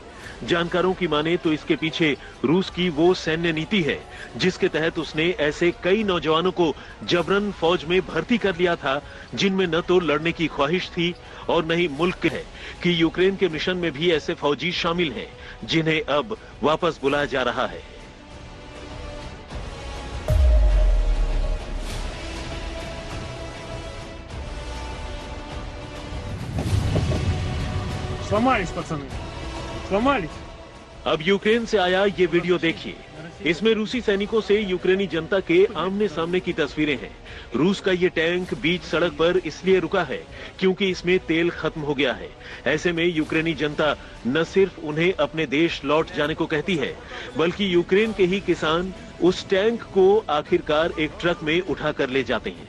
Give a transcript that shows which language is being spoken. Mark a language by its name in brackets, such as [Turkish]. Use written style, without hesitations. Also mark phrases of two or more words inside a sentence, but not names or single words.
[Hindi] जानकारों की माने तो इसके पीछे रूस की वो सैन्य नीति है जिसके तहत उसने ऐसे कई नौजवानों को जबरन फौज में भर्ती कर लिया था जिनमें न तो लड़ने की ख्वाहिश थी और न ही मुल्क है कि यूक्रेन के मिशन में भी ऐसे फौजी शामिल हैं जिन्हें अब वापस बुलाया जा रहा है। [Russian] Сломались, пацаны. Сломались. [Hindi] अब यूक्रेन से आया ये वीडियो देखिए। इसमें रूसी सैनिकों से यूक्रेनी जनता के आमने सामने की तस्वीरें हैं। रूस का ये टैंक बीच सड़क पर इसलिए रुका है क्योंकि इसमें तेल खत्म हो गया है। ऐसे में यूक्रेनी जनता न सिर्फ उन्हें अपने देश लौट जाने को कहती है बल्कि यूक्रेन के ही किसान उस टैंक को आखिरकार एक ट्रक में उठा कर ले जाते हैं।